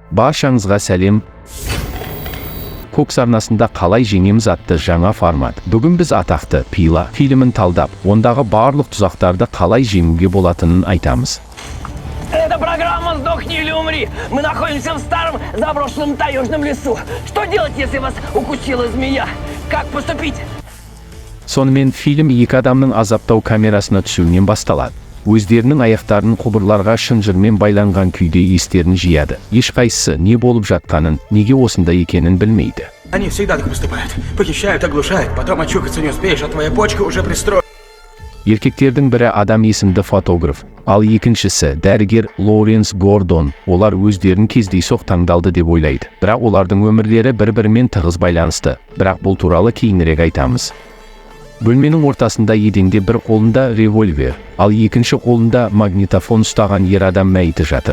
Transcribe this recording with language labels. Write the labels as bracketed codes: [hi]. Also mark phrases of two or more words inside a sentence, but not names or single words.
[kk] Баршаңызға сәлем. Көкс арнасында қалай жеңеміз атты жаңа формат. Бүгін біз атақты Пила фильмін талдап, ондағы барлық тұзақтарды қалай жеңуге болатынын айтамыз. [ru] Это программа «Сдохни или умри». Мы находимся в старом заброшенном таежном лесу. Что делать, если вас укусила змея? Как поступить? [kk] Сонымен фильм екі адамның азаптау камерасына түсуінен басталады. Өздерінің аяқтарын құбырларға шынжырмен байланған күйде естерін жияды. Ешқайсысы не болып жатқанын, неге осында екенін білмейді. [ru] Они всегда так поступают. Похищают, оглушают, потом очухаться не успеешь, а твоя почка уже пристроена. [kk] Еркектердің бірі адам есімді фотограф, ал екіншісі дәрігер Лоуренс Гордон. Олар өздерін кездейсоқ таңдалды деп ойлайды. Бірақ олардың өмірлері бір-бірімен тығыз байланысты. Бірақ бұл туралы кейінірек айтамыз. Бөлменің ортасында еденде бір қолында револьвер, ал екінші қолында магнитофон ұстаған ер адам мәйіті жатыр.